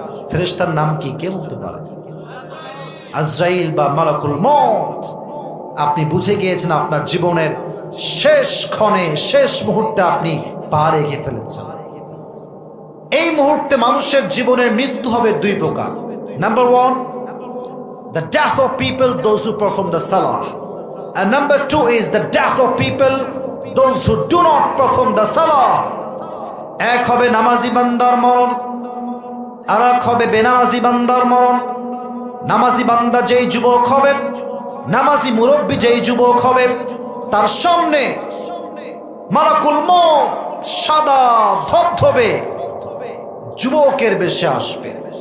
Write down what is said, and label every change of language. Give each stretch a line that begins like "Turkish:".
Bangla: ফেরেশতার নাম কি কে বলতে পারে? আজরাইল বা মালাকুল মউত। আপনি বুঝে গিয়েছেন আপনার জীবনের শেষ ক্ষণে, শেষ মুহূর্তে আপনি পা রেখে ফেলেছেন। এই মুহূর্তে মানুষের জীবনের মৃত্যু হবে 2 প্রকার।
English: Number 1, the death of people, those who perform the salah, and number 2 is the death of people, those who do not perform the salah.
Bangla: এক হবে নামাজি বান্দার মরণ, আর এক হবে বেনামাজি বান্দার মরণ। নামাজি বান্দা যেই যুবক হবে, নামাজি মুরব্বী যেই যুবক হবে, তার সামনে মালাকুল মউত সাদা ধবধবে যুবকের বেশে আসবে।